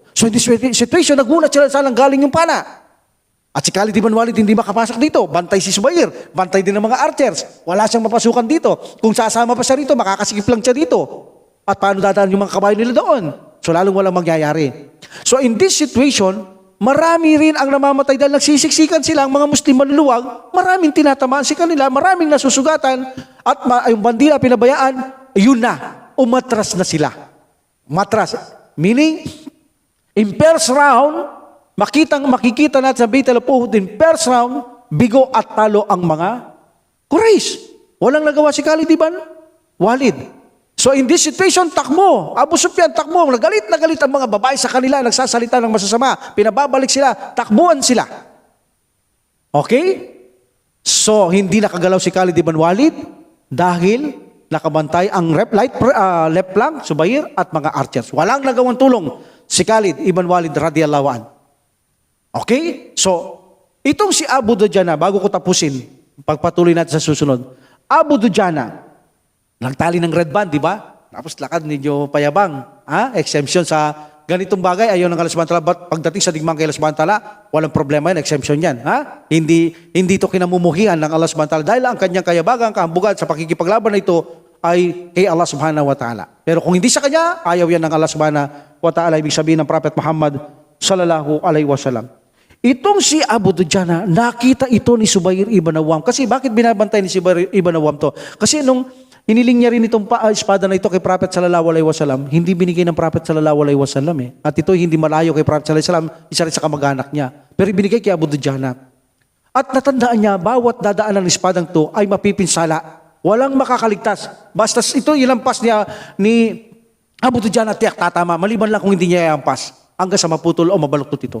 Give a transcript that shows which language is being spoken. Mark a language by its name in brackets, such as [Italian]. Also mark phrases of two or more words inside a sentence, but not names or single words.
[English] So in this situation, [Filipino] nagulat sila saan galing yung pana. At si Khalid ibn Walid hindi makapasok dito. Bantay si Zubair, bantay din ng mga archers. Wala siyang mapasukan dito. Kung sasama pa siya rito, makakasikip lang siya dito. At paano dadaan yung mga kabayo nila doon? So lalong walang mangyayari. [English] So in this situation, [Filipino] marami rin ang namamatay dahil nagsisiksikan sila ang mga Muslim maluluwag, maraming tinatamaan si kanila, maraming nasusugatan, at yung bandila pinabayaan, yun na, umatras na sila. Matras. [English] Meaning, in first round, [Filipino] makikita natin sa Battle of Uhud, [English] in first round, [Filipino] bigo at talo ang mga Quraysh. Walang nagawa si Khalid ibn Walid. [English] So in this situation, [Filipino] takbo. Abu Sufyan, takbo. Nagalit ang mga babae sa kanila, nagsasalita ng masasama. Pinababalik sila, takbuhan sila. Okay? So, hindi nakagalaw si Khalid ibn Walid dahil nakabantay ang left flank, Zubair at mga archers. Walang nagawang tulong si Khalid ibn Walid [Arabic] رضي الله عن. [Filipino] Okay? So, itong si Abu Dujana, bago ko tapusin, pagpatuloy natin sa susunod. Abu Dujana, nagtali ng red band, di ba? Tapos lakad ninyo payabang. Exemption sa ganitong bagay, ayaw ng [Arabic] الله سبحانه وتعالى. [Filipino] But pagdating sa digmang kay [Arabic] الله سبحانه وتعالى, [Filipino] walang problema yan, exemption yan. Hindi ito kinamumuhian ng [Arabic] الله سبحانه وتعالى [Filipino] dahil ang kanyang kayabagan, kahambugan sa pakikipaglaban na ito ay kay [Arabic] الله سبحانه وتعالى. [Filipino] Pero kung hindi sa kanya, ayaw yan ng [Arabic] الله سبحانه وتعالى. [Filipino] Ibig sabihin ng Prophet Muhammad [Arabic] صلى الله عليه وسلم. [Filipino] Itong si Abu Dujana, nakita ito ni Zubair ibn Awam. Kasi bakit binabantay ni Zubair ibn Awam to? Kasi nung hiniling niya rin itong espada na ito kay Prophet [Arabic] صلى الله عليه وسلم, [Filipino] hindi binigay ng Prophet [Arabic] صلى الله عليه وسلم [Filipino] eh. At ito hindi malayo kay Prophet [Arabic] صلى الله عليه وسلم, [Filipino] isa rin sa kamag-anak niya. Pero binigay kay Abu Dujana. At natandaan niya, bawat dadaan ng espadang to ay mapipinsala. Walang makakaligtas. Basta ito ilampas niya ni Abu Dujana, tiyak tatama, maliban lang kung hindi niya iampas hanggang sa maputol o mabaluktot ito.